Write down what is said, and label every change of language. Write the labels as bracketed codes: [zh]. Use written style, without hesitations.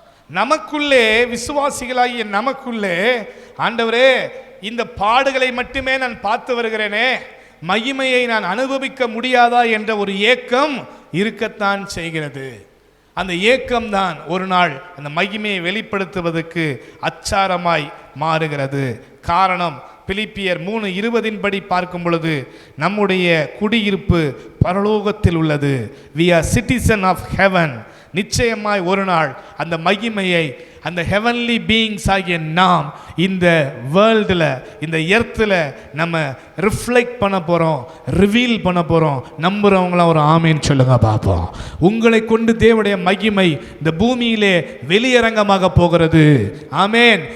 [ta] நமக்குள்ளே, விசுவாசிகளாகிய நமக்குள்ளே, ஆண்டவரே இந்த பாடுகளை மட்டுமே நான் பார்த்து வருகிறேனே, மகிமையை நான் அனுபவிக்க முடியாதா என்ற ஒரு ஏக்கம் இருக்கத்தான் செய்கிறது. அந்த ஏக்கம்தான் ஒரு நாள் அந்த மகிமையை வெளிப்படுத்துவதற்கு அச்சாரமாய் மாறுகிறது. காரணம், பிலிப்பியர் 3:20 படி பார்க்கும் பொழுது நம்முடைய குடியிருப்பு பரலோகத்தில் உள்ளது. [en] we are citizen of heaven. [ta] நிச்சயமாய் ஒரு நாள் அந்த மகிமையை, அந்த ஹெவன்லி பீயிங்ஸ் ஆகிய நாம் இந்த வேர்ல்டில், இந்த எர்த்தில் நம்ம ரிஃப்ளெக்ட் பண்ண போகிறோம், ரிவீல் பண்ண போகிறோம். நம்புகிறவங்களாம் ஒரு ஆமேன்னு சொல்லுங்க பார்ப்போம். உங்களை கொண்டு தேவனுடைய மகிமை இந்த பூமியிலே வெளியரங்கமாக போகிறது. ஆமேன்.